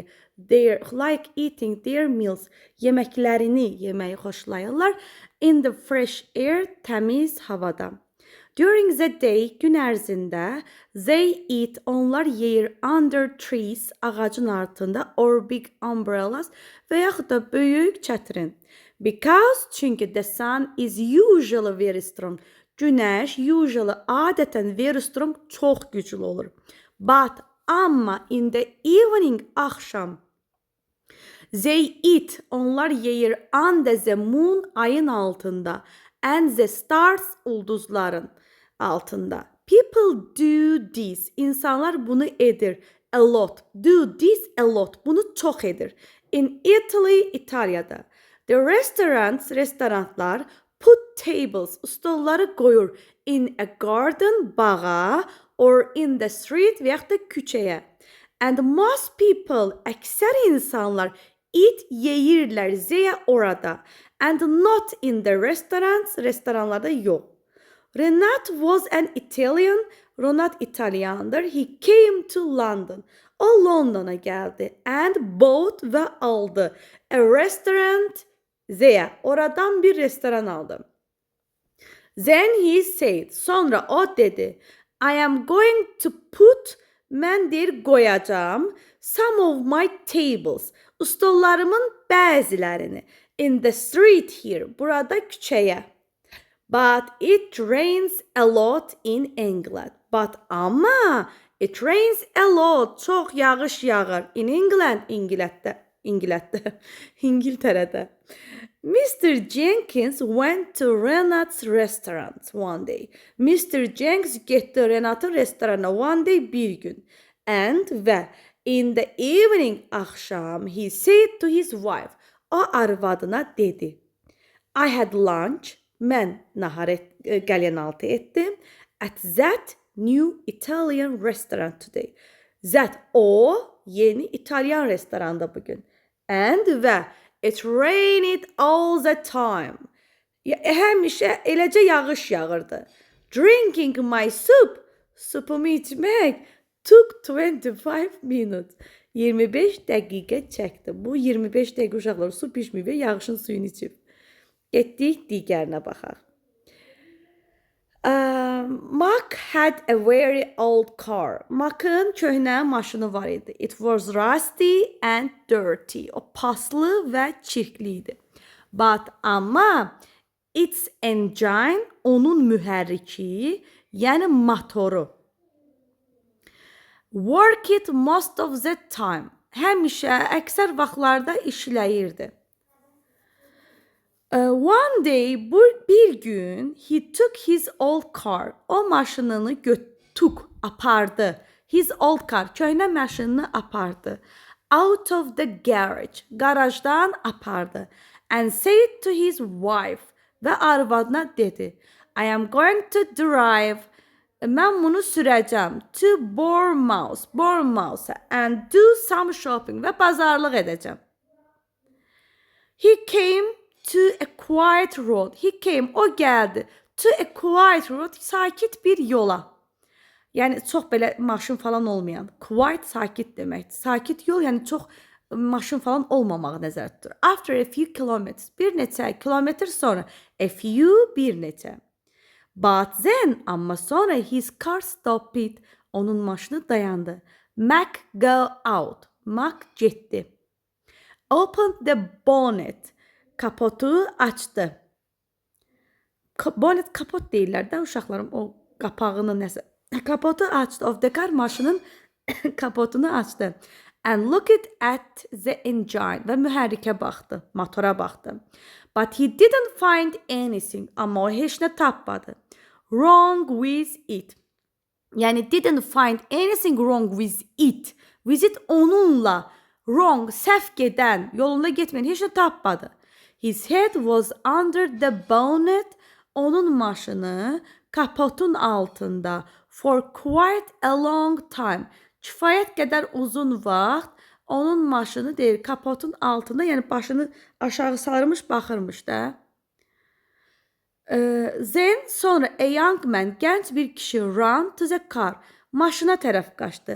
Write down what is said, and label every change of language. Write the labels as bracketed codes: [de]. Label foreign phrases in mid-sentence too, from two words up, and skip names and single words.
[en] Like eating their meals, [az] yeməklərini yeməyi xoşlayırlar. [en] In the fresh air, [az] təmiz havada. [en] During the day, [az] gün ərzində, [en] they eat, [az] onlar yeyir [en] under trees, [az] ağacın altında, [en] or big umbrellas [az] və yaxud da böyük çətrin. [en] Because, çünki the sun is usually very strong. Günəş usually, adətən very strong, [az] çox güclü olur. [en] But, amma in the evening, axşam, they eat, [az] onlar yeyir [en] under the moon, [az] ayın altında, [en] and the stars, [az] ulduzların altında. [en] People do this, [az] insanlar bunu edir, [en] a lot. Do this a lot, [az] bunu çox edir. [en] In Italy, İtaliyada. The restaurants, restoranlar, put tables, [az] stolları qoyur [en] in a garden, bağa, or in the street, [az] və yaxud da küçəyə. [en] And most people, [az] əksər insanlar, eat, yeyirlər, zeyə orada. [en] And not in the restaurants, [az] restoranlarda yox. [en] Renat was an Italian, Renat İtalyandır. He came to London. [az] O Londona gəldi. [en] And bought [az] və aldı. A restaurant, zeyə, oradan bir restoran aldı. [en] Then he said, [az] sonra o dedi, [en] I am going to put, [az] mən deyir qoyacağım, [en] some of my tables, [az] stollarımın bəzilərini, [en] in the street here, [az] burada küçəyə. [en] But it rains a lot in England. But ama it rains a lot, [tr] çok yağış yağır. [en] In England, İngiltere'de. Mr. Jenkins went to Renat's restaurant one day. [az] Mr. Jenkins getdi Renat'ın restoranına [en] one day [az] bir gün. [en] And və in the evening, axşam, he said to his wife, [az] o arvadına dedi. [en] I had lunch, [az] mən qəlyanaltı etdim [en] at that new Italian restaurant today. [az] That o yeni İtalyan restoranda bugün. [en] And və it rained all the time. [az] Həmişə eləcə yağış yağırdı. [en] Drinking my soup, [az] supumu içmək [en] took 25 minutes. [az] 25 dəqiqə çəkdi. Bu 25 dəqiqə uşaqlar su pişməyib və yağışın suyunu içib. Getdik digərinə baxaq. [en] Mark had a very old car. [az] Mark'ın köhnə maşını var idi. [en] It was rusty and dirty. [az] O paslı və çirkli idi. [en] But amma its engine, [az] onun mühərriki, yəni motoru, [en] work it most of the time. [az] Həmişə, əksər vaxtlarda işləyirdi. [en] One day, [az] bir gün, [en] he took his old car. [az] O maşınını apardı. [en] His old car, [az] köhnə maşınını apardı. [en] Out of the garage, [az] garajdan apardı. [en] And said to his wife, [az] və arvadına dedi, [en] I am going to drive, [az] mən bunu sürəcəm, [en] to Bournemouth, and do some shopping, [az] və bazarlıq edəcəm. [en] He came to a quiet road. [az] O gəldi. [en] To a quiet road, [az] sakit bir yola. Yəni, çox belə maşın falan olmayan. Quiet, sakit deməkdir. Sakit yol, yəni çox maşın falan olmamağı nəzərdə tutur. [en] After a few kilometers, [az] bir neçə kilometr sonra. [en] A few, [az] bir neçə. [en] But then, [az] amma sonra [en] his car stopped. [az] Onun maşını dayandı. [en] Mac go out. Mac getdi. Opened the bonnet. [az] Kapotu açdı. Bonnet kapot deyirlər də uşaqlarım, o qapağını nəsə. Kapotu açdı. [en] Of the car, [az] maşının kapotunu açdı. [en] And looked at the engine. [az] Və mühərrikə baxdı, motora baxdı. [en] But he didn't find anything. [az] Amma o heç nə tapmadı. [en] Wrong with it. Yəni didn't find anything wrong with it. With it onunla. Wrong, [az] səhv gedən, yolunda getməyən heç nə tapmadı. [en] His head was under the bonnet. [az] Onun maşını kapotun altında. [en] For quite a long time. [az] Kifayət qədər uzun vaxt onun maşını deyir kapotun altında, yəni başını aşağı sarmış baxırmış da. [en] Then sonra a young man, [az] gənc bir kişi [en] ran to the car, [az] maşına tərəf qaçdı.